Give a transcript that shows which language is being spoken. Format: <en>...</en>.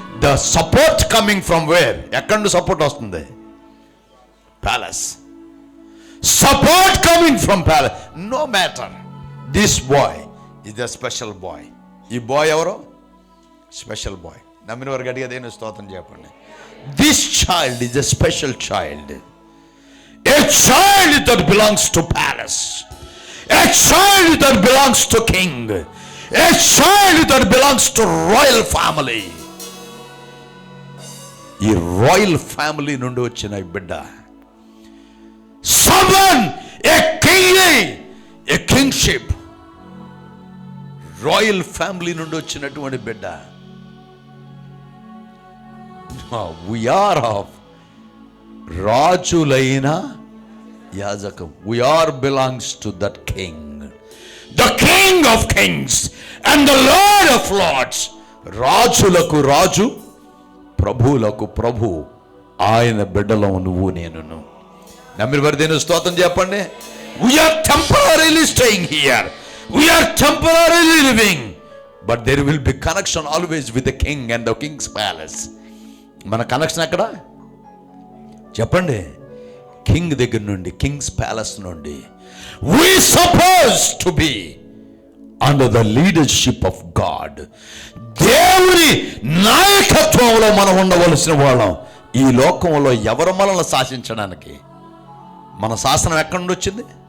<en>The support coming from where?</en> <te>ఎక్కడి నుండి support వస్తుంది?</te> <en>Palace. Support coming from palace. No matter, this boy is the special boy.</en> <te>ఈ bye ఎవరో special bye. నమ్మిన వారు గట్టిగా దేని స్తోత్రం చెప్పండి.</te> <en>This child is a special child. A child that belongs to palace, a child that belongs to king, a child that belongs to royal family.</en> <te>ఈ royal family నుండి వచ్చిన బిడ్డ,</te> <en>someone, a king, a kingship,</en> <te>royal family నుండి వచ్చినటువంటి బిడ్డ.</te> <en>We are of</en> <te>రాజులైన యాజకం.</te> <en>We are belongs to that king, the king of kings and the lord of lords.</en> <te>రాజులకు రాజు, ప్రభువులకు ప్రభు. ఆయన బిడ్డలో నువ్వు నేను. నమ్మిన వారి దేని స్తోత్రం చెప్పండి.</te> <en>We are temporarily staying here, we are temporarily living, but there will be connection always with the king and the king's palace.</en> <te>మన కనెక్షన్ ఎక్కడ చెప్పండి? కింగ్ దగ్గర నుండి, కింగ్స్ ప్యాలెస్ నుండి.</te> <en>We supposed to be under the leadership of God.</en> <te>దేవుని నాయకత్వంలో మనం ఉండవలసిన వాళ్ళం. ఈ లోకంలో ఎవరు మనల్ని శాసించడానికి? మన శాసనం ఎక్కడి నుండి వచ్చింది?</te>